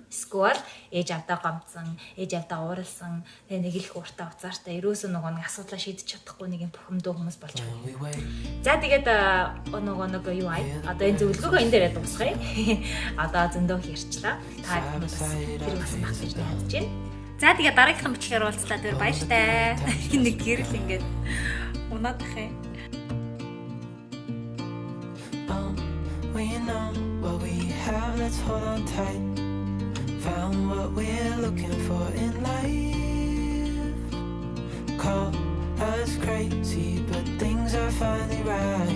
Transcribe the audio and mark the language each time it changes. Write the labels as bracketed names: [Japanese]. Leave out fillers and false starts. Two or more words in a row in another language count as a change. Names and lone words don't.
[Mongolian] Эсвэл ээж авдаа гомдсон, ээж авдаа ууралсан, тэгээ нэг их уртаа уцаартай ерөөсөө нөгөө нэг асуудлаа шийдэж чадахгүй нэг юм бухимдуу хүмүүс болж байгаа. За тэгээд нөгөө юу одоо энэ зөвлөгөөгөө энэ дээрээ дуусгая. Одоо зөндөө ярьчлаа. Та хүмүүс бас тэр бас баг гэж бодож байна. За тэгээд дараагийнхын бичлэгээр уулзлаа. Тэр баяртай. Нэг гэрэл ингээд унаад ах юм. [English] We know what we have, let's hold on tight. Found what we're looking for in life. Call us crazy, but things are finally right.